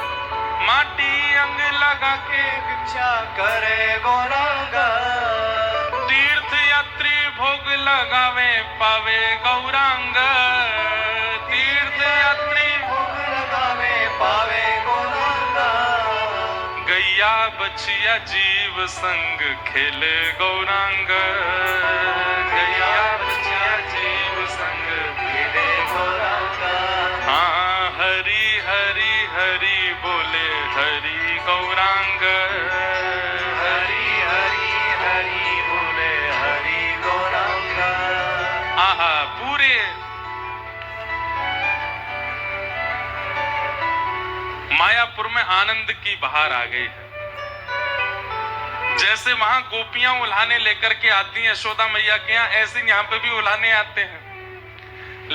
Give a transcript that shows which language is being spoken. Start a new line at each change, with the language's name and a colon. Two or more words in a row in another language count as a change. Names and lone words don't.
Hindi: माटी अंग लगा के भिक्षा करे गौरांग, तीर्थ यात्री भोग लगावे पावे गौरांग, तीर्थ यात्री गैया बचिया जीव संग खेले गौरांग, गैया बचिया जीव संग खेले गौरांग। हाँ हरि हरि हरि बोले हरि गौरांग, हरि हरि हरि बोले हरि गौरांग। आहा पूरे मायापुर में आनंद की बहार आ गई है। जैसे वहां गोपियां उल्हाने लेकर के आती हैं यशोदा मैया के यहाँ, ऐसे यहाँ पे भी उल्हाने आते हैं।